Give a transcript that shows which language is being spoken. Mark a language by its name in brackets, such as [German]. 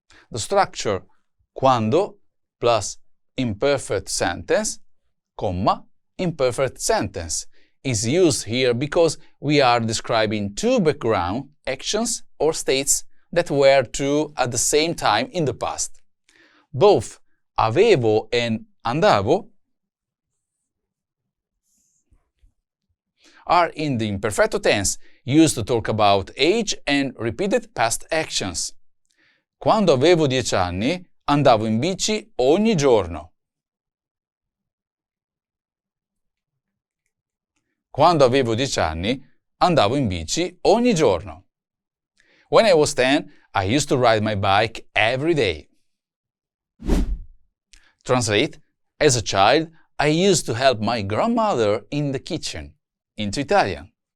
[English] The structure quando plus imperfect sentence, comma, imperfect sentence is used here because we are describing two background actions or states that were true at the same time in the past. Both avevo and andavo are in the imperfecto tense, used to talk about age and repeated past actions. [Italian] Quando avevo 10 anni, andavo in bici ogni giorno. Quando avevo 10 anni, andavo in bici ogni giorno. [English] When I was 10, I used to ride my bike every day. Translate. As a child, I used to help my grandmother in the kitchen. Into Italian.